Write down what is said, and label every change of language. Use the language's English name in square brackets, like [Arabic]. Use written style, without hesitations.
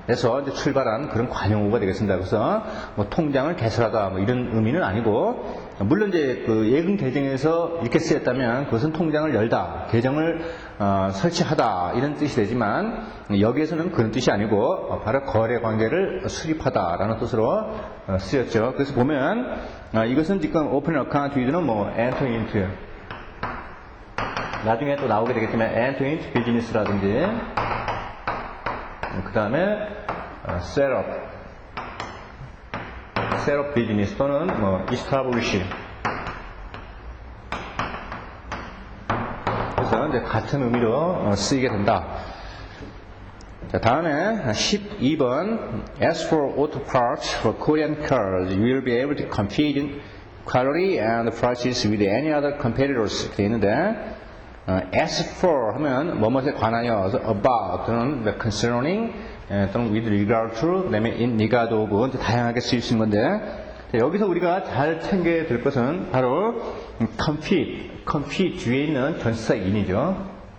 [Korean] 해서 이제 출발한 그런 관용어가 되겠습니다. 그래서 뭐 통장을 개설하다 뭐 이런 의미는 아니고 물론 이제 예금 계정에서 이렇게 쓰였다면 그것은 통장을 열다, 계정을 설치하다 이런 뜻이 되지만 여기에서는 그런 뜻이 아니고 바로 거래 관계를 수립하다라는 뜻으로 쓰였죠. 그래서 보면 이것은 지금 open account with는 뭐 enter into 나중에 또 나오게 되겠지만 enter into business라든지 다음에 set up business 또는 establish. 그래서 이제 같은 의미로 쓰이게 된다. 자, 다음에 12번. [English] As for auto parts for Korean cars, you will be able to compete in quality and prices with any other competitors. [Korean] 되어 있는데, as for 하면 뭐뭐에 관하여, about 또는 concerning 또는 with regard to, 그 다음에 in regard of 다양하게 쓰일 수 있는 건데, 자, 여기서 우리가 잘 챙겨야 될 것은 바로 compete 뒤에 있는 전치사 in이죠.